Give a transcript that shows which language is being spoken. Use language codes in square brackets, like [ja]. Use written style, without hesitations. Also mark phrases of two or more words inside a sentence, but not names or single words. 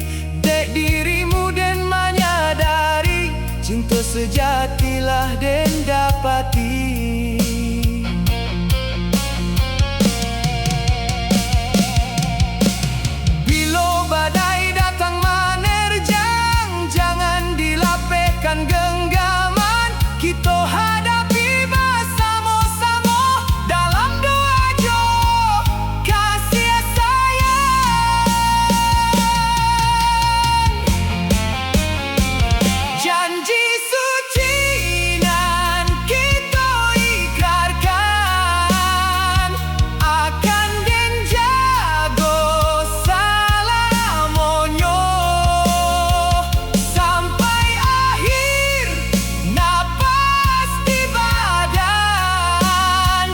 [min] Dek dirimu dan menyadari, cinta sejatilah dan dapati. [id] Bila badai datang menerjang, jangan dilapehkan genggaman. Kita hadapi bersama-sama dalam doa jo kasih sayang. [min] Janji suci nan kita ikrarkan, akan den jago salamonyo sampai akhir napas di badan.